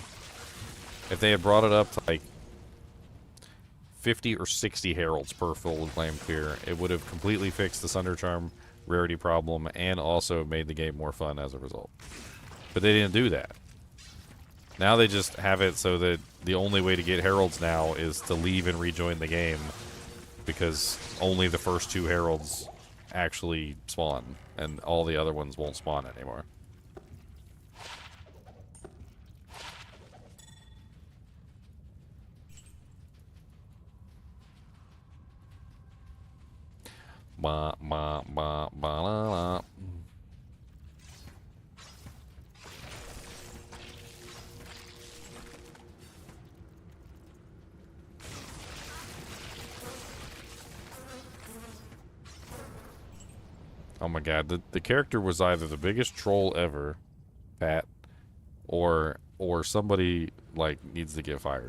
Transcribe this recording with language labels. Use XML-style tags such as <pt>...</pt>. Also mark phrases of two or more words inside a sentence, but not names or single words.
<en>If they had brought it up to, like, 50 or 60 heralds per full claim clear, it would have completely fixed the Sunder Charm rarity problem and also made the game more fun as a result. But they didn't do that. Now they just have it so that the only way to get heralds now is to leave and rejoin the game, because only the first 2 heralds actually spawn, and all the other ones won't spawn anymore. Ba ba ba ba la la. Oh my god, the character was either the biggest troll ever, Pat, or somebody, like, needs to get fired.</en>